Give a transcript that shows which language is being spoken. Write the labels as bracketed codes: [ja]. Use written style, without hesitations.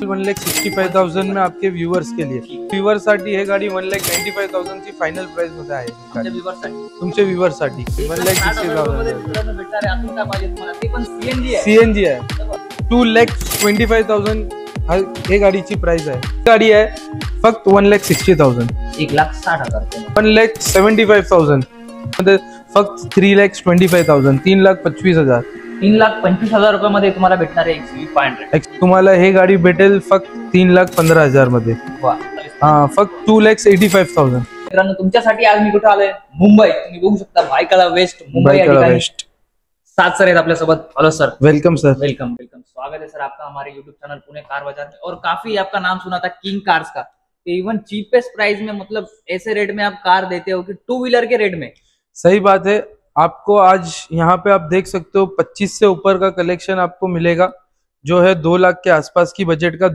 [hi] 1,65,000 में आपके व्ह्यूअर्स के लिए. [mr] व्ह्यूअर्ससाठी हे गाडी 1,95,000 ची फायनल प्राइस मध्ये आहे. तुमच्या व्ह्यूअर्ससाठी 1,60,000 सीएनजी आहे. 2,25,000 हे गाडीची प्राइस आहे. गाडी आहे फक्त 1,60,000. 1,60,000. 1,75,000 मध्ये फक्त 3,25,000. 3,25,000. 3,25,000 रुपयामध्ये तुम्हाला भेटणार आहे XUV500. तुम्हाला हे गाडी भेटेल फक्त 3,15,000 मध्ये. फक्त 2,85,000. मित्रांनो तुमच्यासाठी आज मी कुठे आलोय? मुंबई. तुम्ही बघू शकता भायखळा वेस्ट, मुंबई वेस्ट. साथ सर आहेत आपल्यासोबत. Hello sir. [en] Welcome sir. Welcome. [hi] स्वागत है सर आपका हमारे यूट्यूब चैनल पुणे कार बाजार में. और काफी आपका नाम सुना था किंग कार्स का. इवन चीपेस्ट प्राइस में, मतलब ऐसे रेट में आप कार देते हो कि टू व्हीलर के रेट में. सही बात है. आपको आज यहाँ पे आप देख सकते हो 25 से ऊपर का कलेक्शन आपको मिलेगा, जो है 2 लाख के आसपास की बजट का.